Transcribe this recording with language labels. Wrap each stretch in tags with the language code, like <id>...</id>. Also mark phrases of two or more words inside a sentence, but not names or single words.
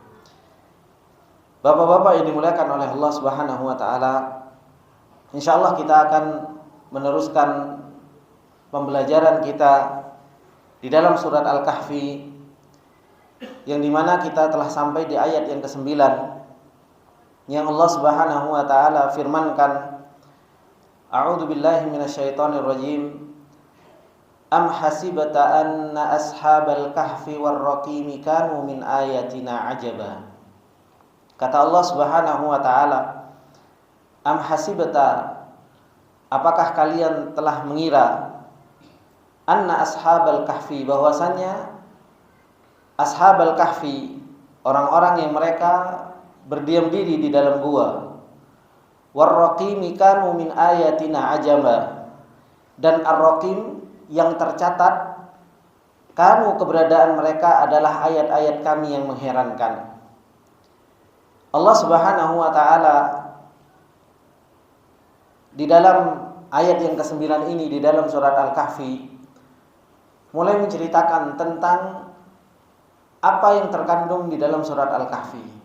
<id>Bapak-bapak yang dimuliakan oleh Allah</id> <ar>سبحانه وتعالى,</ar> <id>insyaallah kita akan meneruskan pembelajaran kita di dalam surat Al-Kahfi, yang dimana kita telah sampai di ayat yang ke-9, yang Allah Subhanahu wa taala firmankan,</id> <ar>أعوذ بالله من الشيطان الرجيم. أم حسبت أن أصحاب الكهف والرقيم كانوا من آياتنا عجبا.</ar> <id>Kata Allah</id> <ar>سبحانه وتعالى, أم حسبت,</ar> <id>apakah kalian telah mengira</id> <ar>أن أصحاب الكهف,</ar> <id>bahwasanya</id> <ar>أصحاب الكهف,</ar> <id>orang-orang yang mereka berdiam diri di dalam gua,</id> <ar>والرقيم كانوا من آياتنا عجبا,</ar> <id>dan ar-raqim yang tercatat kanu, keberadaan mereka adalah ayat-ayat kami yang mengherankan. Allah</id> <ar>سبحانه وتعالى</ar> <id>di dalam ayat yang ke-9 ini di dalam surat Al-Kahfi mulai menceritakan tentang apa yang terkandung di dalam surat Al-Kahfi.</id>